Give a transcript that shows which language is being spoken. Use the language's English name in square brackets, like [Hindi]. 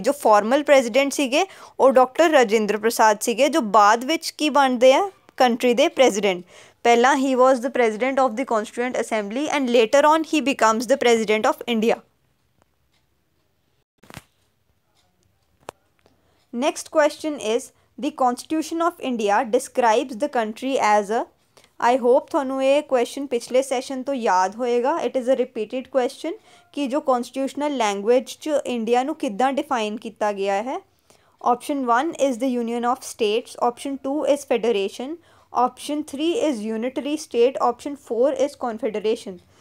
[Punjabi] ਜੋ formal president ਸੀਗੇ ਉਹ ਡਾਕਟਰ ਰਾਜੇਂਦਰ ਪ੍ਰਸਾਦ ਸੀਗੇ, ਜੋ ਬਾਅਦ ਵਿੱਚ ਕੀ ਬਣਦੇ ਆ ਕੰਟਰੀ ਦੇ ਪ੍ਰੈਜ਼ੀਡੈਂਟ। ਪਹਿਲਾਂ [English] ਹੀ was the president of the constituent assembly and later on he becomes the president of India. Next question is, the Constitution of India describes the country as a। I hope [Punjabi] ਤੁਹਾਨੂੰ ਇਹ ਕੁਐਸਚਨ ਪਿਛਲੇ ਸੈਸ਼ਨ ਤੋਂ ਯਾਦ ਹੋਏਗਾ। [English] it is a repeated question [Punjabi] ਕਿ ਜੋ ਕੌਨਸਟੀਟਿਊਸ਼ਨਲ language 'ਚ India ਨੂੰ ਕਿੱਦਾਂ ਡਿਫਾਈਨ ਕੀਤਾ ਗਿਆ ਹੈ। [English] Option 1 is the union of states, option 2 is federation, option 3 is unitary state, option 4 is confederation.